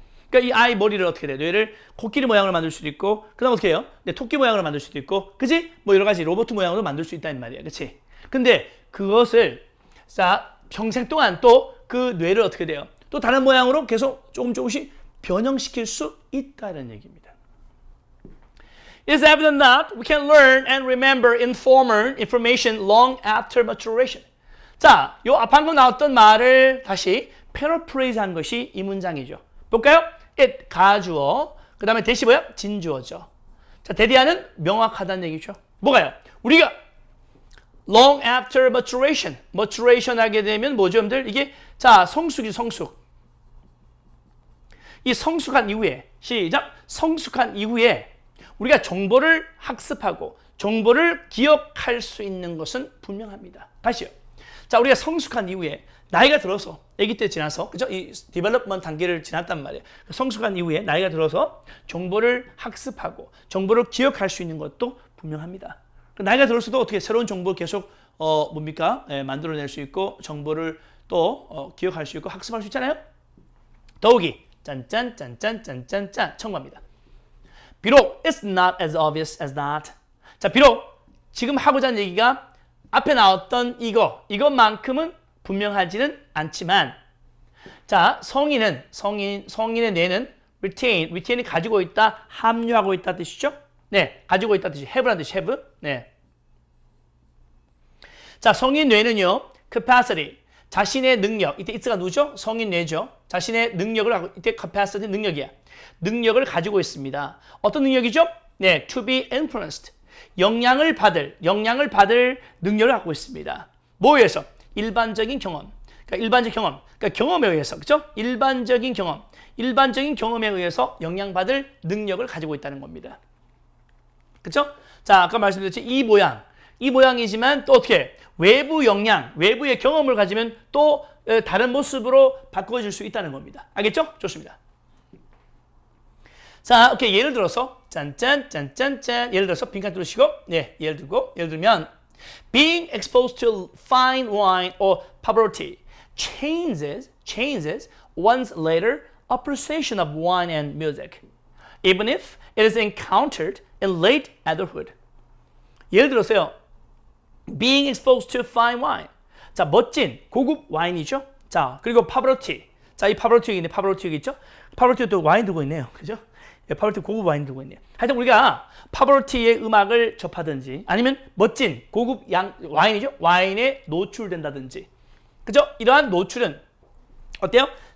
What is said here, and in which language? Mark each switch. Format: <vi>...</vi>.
<ko>그러니까 이 아이 머리를 어떻게 돼요? 뇌를 코끼리 모양으로 만들 수도 있고, 그 다음 어떻게 해요? 네, 토끼 모양으로 만들 수도 있고, 그치? 뭐 여러 가지 로봇 모양으로 만들 수 있다는 말이야. 그치? 근데 그것을, 자, 평생 동안 또 그 뇌를 어떻게 돼요? 또 다른 모양으로 계속 조금씩 변형시킬 수 있다는 얘기입니다.</ko> <en>It is evident that we can learn and remember informal information long after maturation.</en> <ko>자, 요 앞 방금 나왔던 말을 다시 paraphrase 한 것이 이 문장이죠. 볼까요? it, 가주어, 그 다음에 대시 뭐야? 진주어죠. 자, 대디하는 명확하다는 얘기죠. 뭐가요? 우리가</ko> <en>long after maturation</en> <ko>하게 되면 뭐죠, 여러분들? 이게, 자, 성숙이 성숙. 이 성숙한 이후에, 시작! 성숙한 이후에 우리가 정보를 학습하고 정보를 기억할 수 있는 것은 분명합니다. 다시요. 자, 우리가 성숙한 이후에 나이가 들어서 아기 때 지나서 그죠? 이 디벨롭먼트 단계를 지났단 말이에요. 나이가 이후에 나이가 들어서 정보를 학습하고 정보를 기억할 수 있는 것도 분명합니다. 나이가 들어서도 어떻게 새로운 정보를 계속 만들어낼 수 있고 정보를 또 기억할 수 있고 학습할 수 있잖아요. 더욱이 짠짠짠짠짠짠짠 첨부합니다.</ko> <en>비록 it's not as obvious as that.</en> <ko>자, 비록 지금 하고자 하는 얘기가 앞에 나왔던 이것만큼은 분명하지는 않지만, 자, 성인의 뇌는 retain이 가지고 있다, 함유하고 있다 뜻이죠? 네, 가지고 있다 뜻이 have란 뜻이 have. 네. 자, 성인 뇌는요, capacity, 자신의 능력, 이때 it가 누구죠? 성인 뇌죠. 자신의 능력을 하고, 이때 capacity 능력이야. 능력을 가지고 있습니다. 어떤 능력이죠? 네,</ko> <en>to be influenced.</en> <ko>영향을 받을 능력을 갖고 있습니다. 뭐에 의해서? 일반적인 경험. 그러니까 경험에 의해서, 그죠? 일반적인 경험에 의해서 영향받을 능력을 가지고 있다는 겁니다. 그죠? 자, 아까 말씀드렸지, 이 모양이지만 또 어떻게? 외부의 경험을 가지면 또 다른 모습으로 바꿔질 수 있다는 겁니다. 알겠죠? 좋습니다. 자, 오케이. 예를 들어서, 짠짠짠짠짠. 예를 들어서, 빈칸 뚫으시고, 네, 예를 들면,</ko> <en>being exposed to fine wine or Pavarotti changes one's later appreciation of wine and music, even if it is encountered in late adulthood.</en> <ko>예를 들어서요,</ko> <en>being exposed to fine wine.</en> <ko>자, 멋진 고급 와인이죠. 자, 그리고 파바로티. 자, 이 파바로티 여기 있네. 파바로티 여기 있죠. 파바로티가 또 와인 들고 있네요. 그죠? 파바로티 고급 와인 들고 있네요. 하여튼 우리가 파바로티의 음악을 접하든지 아니면 멋진 고급 와인이죠. 와인에 노출된다든지. 그죠? 이러한 노출은 어때요?</ko>